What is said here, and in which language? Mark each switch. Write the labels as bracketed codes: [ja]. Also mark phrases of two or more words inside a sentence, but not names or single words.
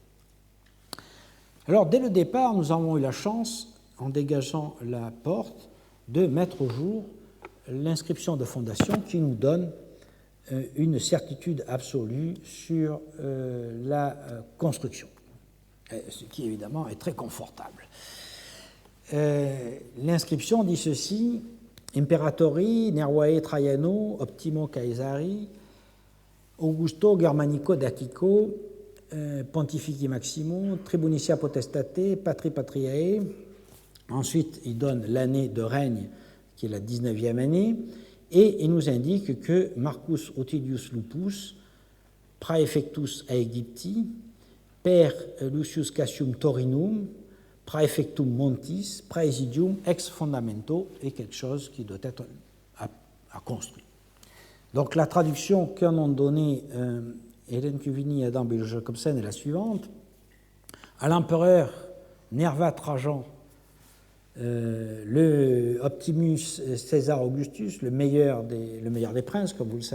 [fr] Alors dès le départ, nous avons eu la chance, en dégageant la porte, de mettre au jour l'inscription de fondation qui nous donne une certitude absolue sur la construction, ce qui évidemment est très confortable. L'inscription dit ceci: [la] Imperatori Nervae Traiano Optimo Caesari Augusto Germanico Dacico Pontifici Maximo Tribunicia Potestate Patri Patriae. [fr] Ensuite, il donne l'année de règne, qui est la 19e année, et il nous indique que Marcus Rutilius Lupus, [la] praefectus Aegypti, per Lucius Cassius Torinum, praefectum Montis, praesidium ex fondamento, [fr] est quelque chose qui doit être à construire. Donc la traduction qu'en ont donnée Hélène Cuvigny et Adam Jacobsen est la suivante. À l'empereur Nerva Trajan, le Optimus César Augustus, le meilleur des princes, comme vous le